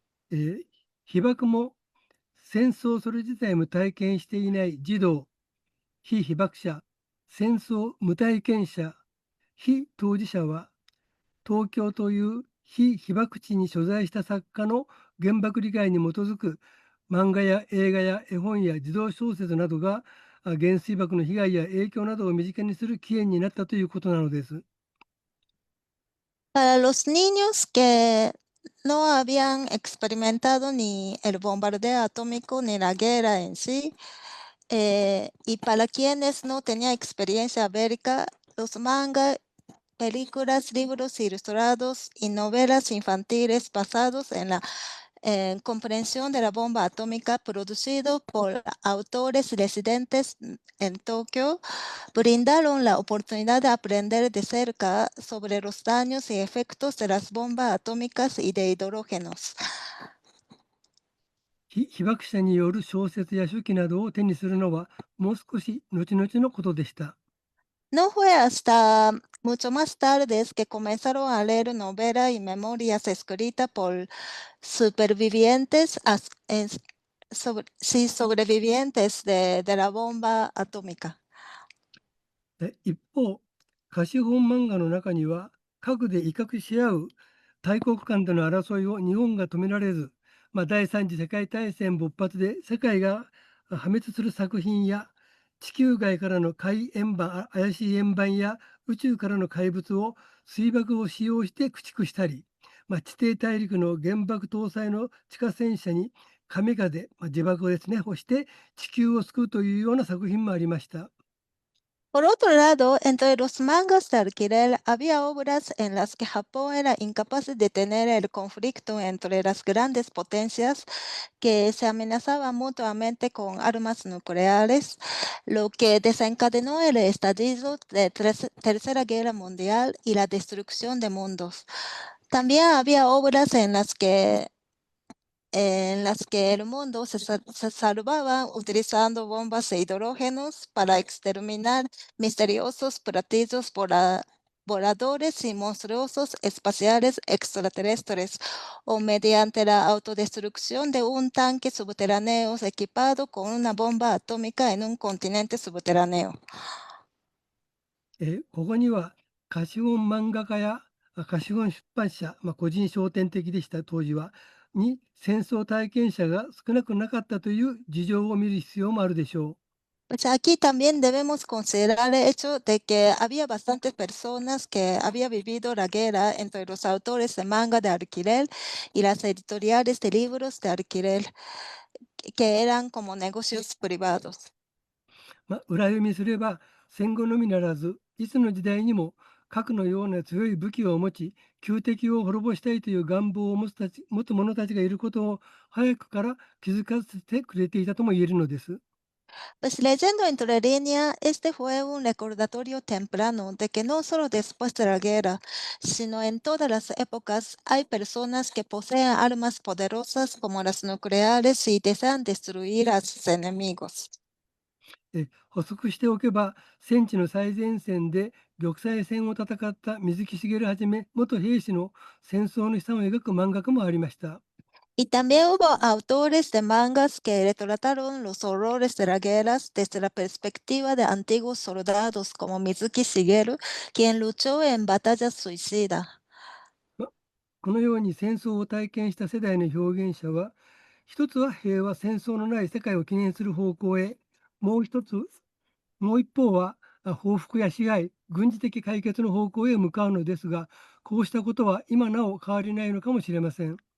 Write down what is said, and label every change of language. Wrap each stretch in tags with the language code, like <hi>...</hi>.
<ja>被爆も戦争それ自体も体験していない児童、非被爆者、戦争無体験者、非当事者は、東京という非被爆地に所在した作家の原爆理解に基づく漫画や映画や絵本や児童小説などが原水爆の被害や影響などを身近にする起源になったということなのです。</ja> <es>Para los niños que no habían experimentado ni el bombardeo atómico ni la guerra en sí, y para quienes no tenían experiencia bélica, los mangas, películas, libros ilustrados y novelas infantiles basados en la comprensión de la bomba atómica producido por autores residentes en Tokio brindaron la oportunidad de aprender de cerca sobre los daños y efectos de las bombas atómicas y de hidrógenos.</es> <ja>被爆者による小説や手記などを手にするのはもう少し後々のことでした。</ja> <es>No fue hasta mucho más tarde que comenzaron a leer novelas y memorias escritas por supervivientes, sobrevivientes de la bomba atómica.</es> <ja>一方、貸本漫画の中には核で威嚇し合う大国間での争いを日本が止められず、第三次世界大戦勃発で世界が破滅する作品や地球外からの怪しい円盤や宇宙からの怪物を水爆を使用して駆逐したり、地底大陸の原爆搭載の地下戦車に神風、自爆をですね、をして地球を救うというような作品もありました。</ja> <es>Por otro lado, entre los mangas de alquiler había obras en las que Japón era incapaz de detener el conflicto entre las grandes potencias que se amenazaban mutuamente con armas nucleares, lo que desencadenó el estallido de Tercera Guerra Mundial y la destrucción de mundos. También había obras en las que el mundo se salvaba utilizando bombas de hidrógenos para exterminar misteriosos platillos voladores y monstruosos espaciales extraterrestres, o mediante la autodestrucción de un tanque subterráneo equipado con una bomba atómica en un continente subterráneo.</es> <ja>ここには貸本漫画家や貸本出版社、個人商店的でした当時はに戦争体験者が少なくなかったという事情を見る必要もあるでしょう。</ja> <es>Pues aquí también debemos considerar el hecho de que había bastantes personas que habían vivido la guerra entre los autores de manga de alquiler y las editoriales de libros de alquiler, que eran como negocios privados.</es> <ja>裏読みすれば戦後のみならずいつの時代にも核のような強い武器を持ち旧敵を滅ぼしたいという願望を持つ者たちがいることを早くから気づかせてくれていたとも言えるのです。</ja> <es>Pues leyendo entre líneas, este fue un recordatorio temprano de que no solo después de la guerra, sino en todas las épocas hay personas que poseen armas poderosas como las nucleares y desean destruir a sus enemigos.</es> <ja>補足しておけば戦地の最前線で玉砕戦を戦った水木しげるはじめ元兵士の戦争の悲惨を描く漫画家もありました。</ja> <es>Y también hubo autores de mangas que retrataron los horrores de las guerras desde la perspectiva de antiguos soldados como Mizuki Shigeru, quien luchó en batallas suicidas.</es> <ja>このように戦争を体験した世代の表現者は一つは平和戦争のない世界を記念する方向へもう一方は報復や支配軍事的解決の方向へ向かうのですがこうしたことは今なお変わりないのかもしれません。</ja>